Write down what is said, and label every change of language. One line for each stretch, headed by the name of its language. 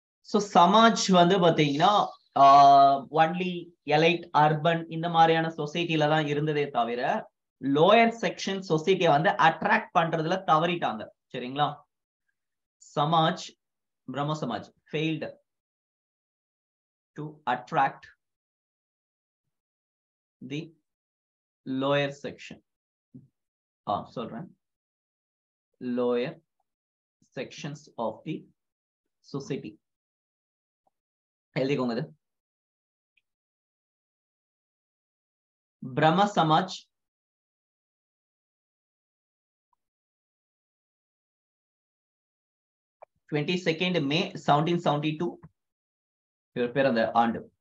Tamil: So Samaj வந்து பாத்தீங்கன்னா only elite urban இந்த மாதிரியான சொசைட்டில தான் இருந்ததே தவிர லோயர் செக்ஷன் சொசைட்டியை வந்து அட்ராக்ட் பண்றதுல தவறிட்டாங்க. சரிங்களா?
English: Samaj, Brahmo Samaj failed to attract the lower section.
Tamil: சொல்றேன்,
English: lower sections of the society.
Tamil: எழுதிக்கோங்க. இது பிரம்ம சமாஜ் May 1772 இவர் பேர் அந்த ஆண்டு.